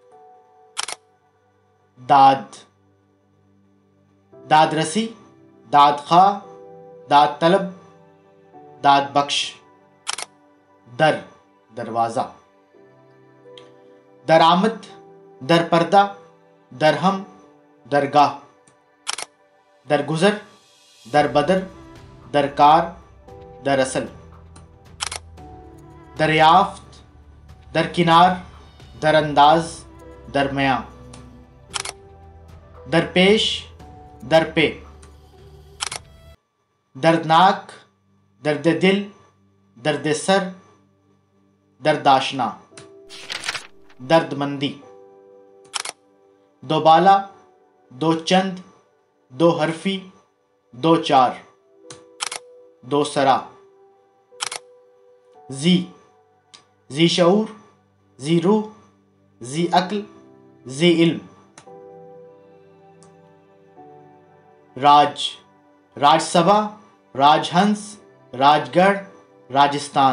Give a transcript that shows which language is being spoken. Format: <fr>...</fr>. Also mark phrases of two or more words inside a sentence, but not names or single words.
<ur>داد رسی، داد خواہ، داد طلب، داد بخش۔ دروازہ۔ درآمد، در پردہ، درہم، درگاہ۔ درگزر، در بدر، درکار، دراصل۔ دریافت، درکنار، در انداز، درمیاں۔ درپیش، در پہ۔ دردناک، درد دل، درد سر، دردآشنا۔ درد مندی۔ دو بالا، دو چند، دو حرفی، دو چار۔ دو سرا۔ ذی شعور، ذی روح، ذی عقل، ذی علم۔ راج، راج سبھا، راج ہنس، راج گڑھ، راجستھان۔</ur>